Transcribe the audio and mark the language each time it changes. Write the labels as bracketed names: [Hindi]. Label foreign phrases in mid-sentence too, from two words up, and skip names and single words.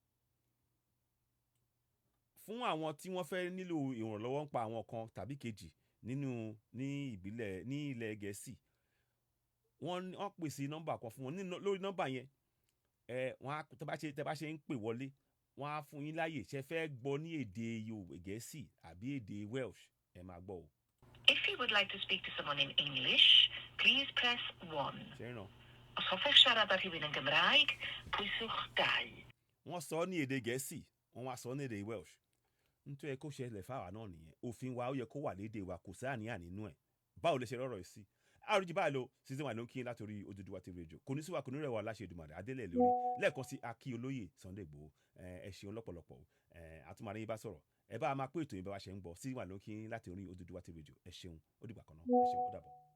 [Yoruba] fún àwọn tí wọ́n fẹ́ nílò ìrànlọ́wọ́ ń pa àwọn kan tàbí kejì ní ilẹ̀ Gẹ̀ẹ́sì wọ́n pèsè nọ́mbà kan fún wọn lórí nọ́mbà yẹn tẹ́ bá ṣe ń pè wọlé wọ́n á fún yín láàyè ṣe fẹ́ gbọ́ ní èdè Gẹ̀ẹ́sì àbí èdè Welsh ẹ máa gbọ́ o. [English] If you would like to speak to someone in English, please press 1. [Yoruba] ṣe ràn. [Welsh] Os hoffech siarad ar rhywun yn Gymraeg, pwyswch 2. [Yoruba] wọ́n sọ ní èdè Gẹ̀ẹ́sì wọ́n wá sọ ní èdè Welsh nítorí ẹ kó ṣẹlẹ̀ fáwa náà nìyẹn òfin wa ó yẹ kó wà lédè wa kò sí àníyàn nínú ẹ̀ báwo lè ṣe rọrọ̀ yìí sí àrùjì báyìí lọ season 1 ló ń kí n látòrí Oduduwa TV radio kò ní sí wa kò ní rẹwà láṣẹ Èdùmàrè adélẹ̀ lórí lẹ́ẹ̀kan sí akí olóyè Sunday Igboho ẹ ṣeun lọ́pọ̀lọpọ̀ àtúmọ̀rẹ́ yín bá sọ̀rọ̀ ẹ bá máa pé ètò yìí bá wa ṣe ń gbọ́ season 1 ló ń kí n látòrí Oduduwa TV radio ẹ ṣeun ó dìgbà kan náà ẹ ṣeun ó dàbọ̀.